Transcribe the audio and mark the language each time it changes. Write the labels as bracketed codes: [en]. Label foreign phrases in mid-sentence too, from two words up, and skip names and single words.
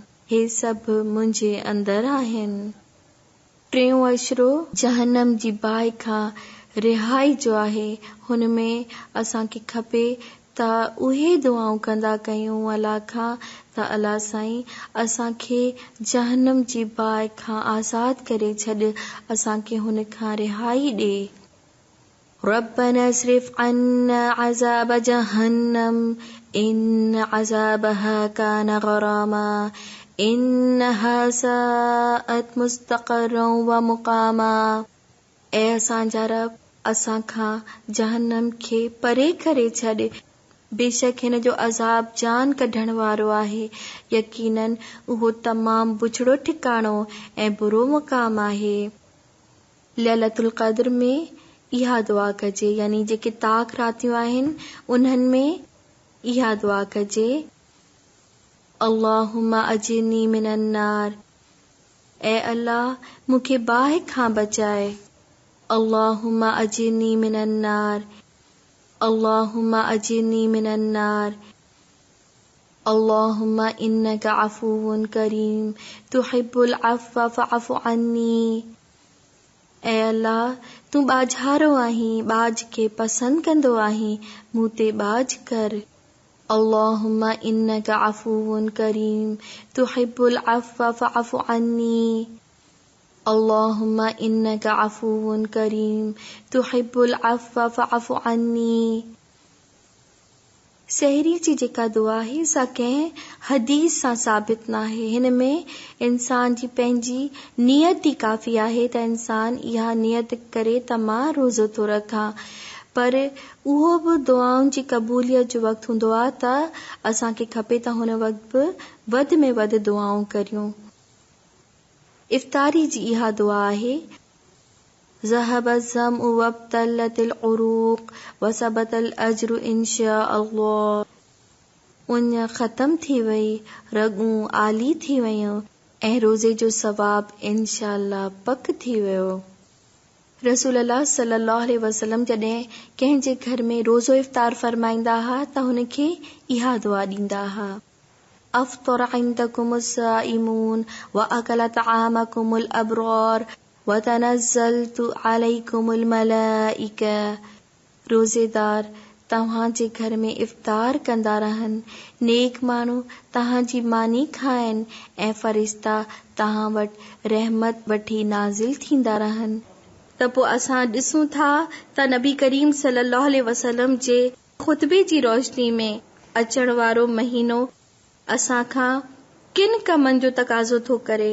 [sd] हे सभु मुंहिंजे अंदरि आहिनि। टियों अशरो जहन्नम जी बाहि खां रिहाई जो आहे। हुन में असांखे खपे त उहे दुआऊं कंदा कयूं अल्लाह खां त अल्लाह साईं असांखे जहन्नम जी बाहि खां आज़ाद करे छॾ, असांखे हुन खां रिहाई ॾे। [ar] ربنا اصرف عنا عذاب جهنم إن عذابها كان غراما إنها ساءت مستقرا ومقاما. [sd] ऐ असांजा रब असांखां जहन्नम खे परे करे छॾ, बेशक हिन जो अज़ाब जान कढण वारो आहे। यकीनन उहो तमाम बुछड़ो ठिकाणो ऐं बुरो मुक़ाम आहे। लैलतुल क़द्र में इहा दुआ कजे, यानी जेके ताक़ रातियूं आहिनि उन्हनि में इहा दुआ कजे, [ar] اللهم أجرني من النار. [sd] ऐ अल्लाह मूंखे बाहि खां बचाए। [ar] اللهم أجرني من النار، اللهم أجرني من النار, अल्लाहुम्मा अजिरनी मिनन नार। اللهم إنك عفو كريم تحب العفو فاعف عني. [sd] ऐ अल्लाह तूं बाझारो आहीं, बाज खे पसंद कंदो आहीं, मूं ते बाज कर। [ar] اللهم إنك عفو كريم تحب العفو فاعف عني. اللهم إنك عفو كريم تحب العفو فاعف عني. [sd] सहरी जी जेका दुआ आहे सा कंहिं हदीस सां साबित न आहे। हिन में इंसान जी पंहिंजी नियत ई काफ़ी आहे त इंसान इहा नियत करे त मां रोज़ो थो रखां, पर उहो बि दुआउनि जी क़बूलियत जो वक़्तु हूंदो आहे त असांखे खपे त हुन वक़्तु बि वधि में वधि दुआऊं करियूं। इफ़्तारी जी इहा दुआ आहे, [ar] ذهب الظمأ وابتلت العروق وثبت الأجر إن شاء الله. [sd] उन ख़त्म थी वई, रगूं आली थी वयूं ऐं रोज़े जो सवाब [ar] إن شاء الله [sd] पक थी वियो। [ar] رسول الله صلى الله عليه وسلم [sd] जॾहिं कंहिंजे घर में रोज़ो इफ़्तार फरमाईंदा हा त हुनखे इहा दुआ ॾींदा हा, [ar] أفطر عندكم الصائمون وأكل طعامكم الأبرار وتنزلت عليكم الملائكة. [sd] रोज़ेदार तव्हांजे घर में इफ़्तार कंदा रहनि, नेक माण्हू तव्हांजी मानी खाइनि ऐं फ़रिश्ता तव्हां वटि रहमत वठी नाज़िल थींदा रहनि। त पोइ असां ॾिसूं था त नबी करीम [ar] صلى الله عليه وسلم [sd] जे ख़ुतबे जी रोशनी में अचण वारो महीनो असांखां किन कमनि जो तक़ाज़ो थो करे।